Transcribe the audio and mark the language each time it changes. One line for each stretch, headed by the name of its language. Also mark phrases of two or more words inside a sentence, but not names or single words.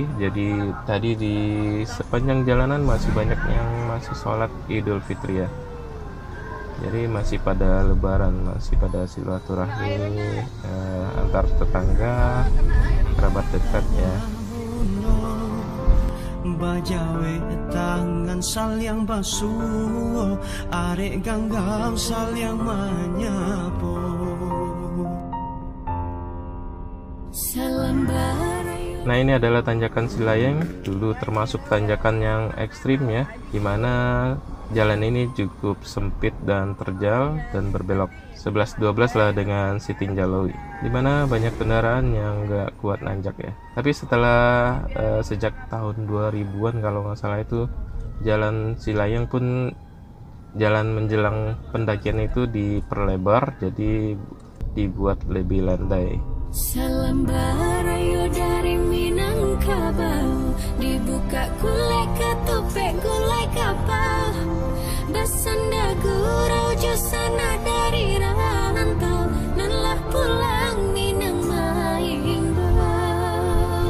Indonesian: Jadi tadi di sepanjang jalanan masih banyak yang masih sholat Idul Fitri ya. Jadi masih pada Lebaran, masih pada silaturahmi antar tetangga, kerabat dekat ya.
Minangkabau: Bajawe tangan saling basuh, arek ganggam saling menyapu.
Indonesian: Nah, ini adalah tanjakan Silayeng, dulu termasuk tanjakan yang ekstrim ya, dimana jalan ini cukup sempit dan terjal dan berbelok 11-12 lah dengan Sitinjalawi, dimana banyak kendaraan yang nggak kuat nanjak ya. Tapi setelah sejak tahun 2000-an kalau nggak salah itu jalan Silayeng pun, jalan menjelang pendakian itu diperlebar, jadi dibuat lebih landai.
Minangkabau: Salam barayo dari Minangkabau, dibuka gulai ketopek gulai kapal, bersanda gurau josana dari rantau, nanlah pulang Minang Maimbau.